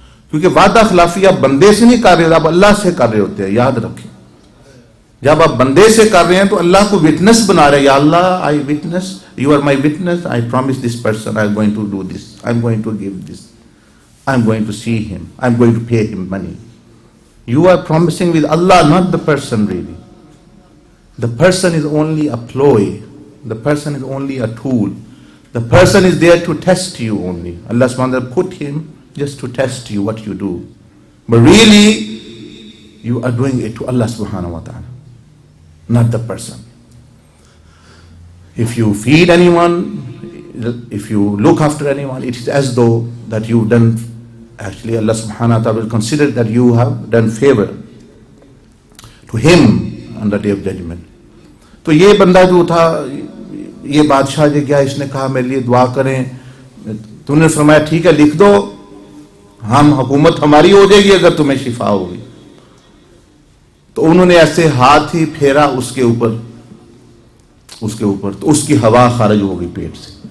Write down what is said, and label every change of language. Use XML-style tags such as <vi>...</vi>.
<ur>کیونکہ وعدہ خلافی آپ بندے سے نہیں کر رہے، آپ اللہ سے کر رہے ہوتے ہیں. یاد رکھیں، جب آپ بندے سے کر رہے ہیں تو اللہ کو وٹنس بنا رہے ہیں. یا اللہ</ur> <en>I witness, you are my witness, I promise this person I am going to do this, I am going to give this, I am going to see him, I am going to pay him money. You are promising with Allah, not the person really. The person is only a ploy. The person is only a tool. The person is there to test you only. Allah subhanahu wa ta'ala put him just to test you what you do. But really, you are doing it to Allah subhanahu wa ta'ala, not the person. If you feed anyone, if you look after anyone, it is as though that you've done. Actually, Allah subhanahu wa ta'ala will consider that you have done favor to him on the day of judgment.</en> <ur>تو یہ بندہ جو تھا، یہ بادشاہ جو گیا، اس نے کہا میرے لیے دعا کریں. تو نے فرمایا ٹھیک ہے لکھ دو، ہم حکومت ہماری ہو جائے گی اگر تمہیں شفا ہوگی. تو انہوں نے ایسے ہاتھ ہی پھیرا اس کے اوپر تو اس کی ہوا خارج ہو گئی پیٹ سے.</ur>